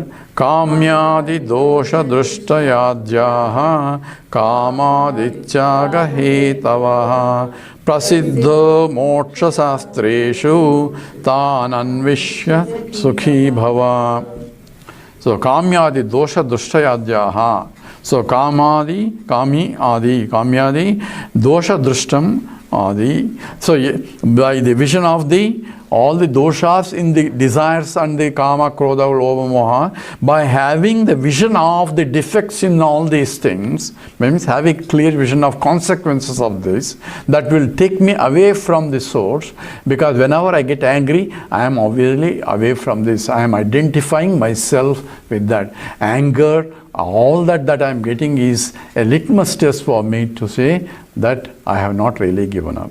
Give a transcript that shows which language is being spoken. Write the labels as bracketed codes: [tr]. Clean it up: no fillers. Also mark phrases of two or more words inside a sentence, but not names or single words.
[sa] Kamyadi dosha drushtayadyaha Kamadityaga hetavaha Prasiddho moksha sastreshu Tanan vishya sukhi bhava. So kamyadi dosha drushtayadyaha. So kamyadi dosha drushtam adi. [en] So by the vision of all the doshas in the desires and the [sa] kama, krodha, lobha, moha, [en] by having the vision of the defects in all these things, means having clear vision of consequences of this, that will take me away from the source, because whenever I get angry, I am obviously away from this. I am identifying myself with that. Anger, all that I am getting is a litmus test for me to say that I have not really given up.